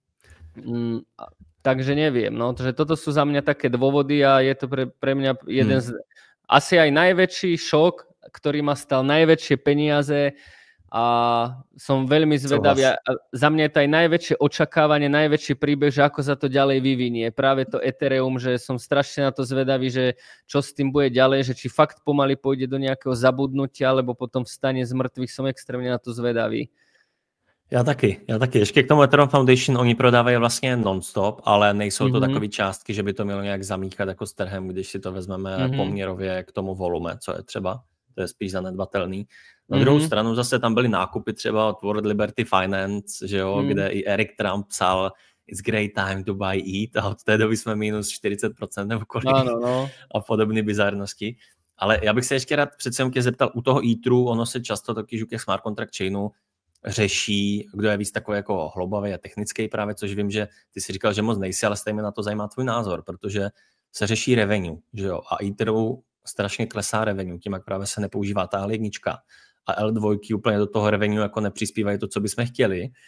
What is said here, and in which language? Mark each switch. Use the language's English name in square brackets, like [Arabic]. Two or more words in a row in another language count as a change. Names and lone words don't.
[Slovak] Takže neviem, no, že toto sú za mňa také dôvody a je to pre mňa jeden z asi aj najväčší šok, ktorý ma stal najväčšie peniaze a som veľmi zvedavý. Za mňa je to aj najväčšie očakávanie, najväčší príbeh, že ako sa to ďalej vyvinie. Práve to Ethereum, že som strašne na to zvedavý, že čo s tým bude ďalej, že či fakt pomaly pôjde do nejakého zabudnutia, alebo potom vstane z mŕtvych. Som extrémně na to zvedavý. [Czech] Já taky. Ještě k tomu Ethereum Foundation, oni prodávají vlastně non-stop, ale nejsou to takové částky, že by to mělo nějak zamíchat jako s trhem, když si to vezmeme poměrově k tomu volume, co je třeba. To je spíš zanedbatelný. Na druhou stranu zase tam byly nákupy třeba od World Liberty Finance, že jo, kde i Eric Trump psal [English] It's great time to buy ETH [Czech] a od té doby jsme minus 40% nebo kolik a podobné bizarnosti. Ale já bych se ještě rád přece tě zeptal, u toho Etheru, ono se často taky u těch [English] smart contract [Czech] chainů řeší, kdo je víc takový jako hlubavý a technický právě, což vím, že ty si říkal, že moc nejsi, ale stejně na to zajímá tvůj názor, protože se řeší revenue, že jo, a Etheru strašně klesá revenue, tím jak právě se nepoužívá ta L1 a L2 úplně do toho revenue jako nepřispívají to, co bychom chtěli.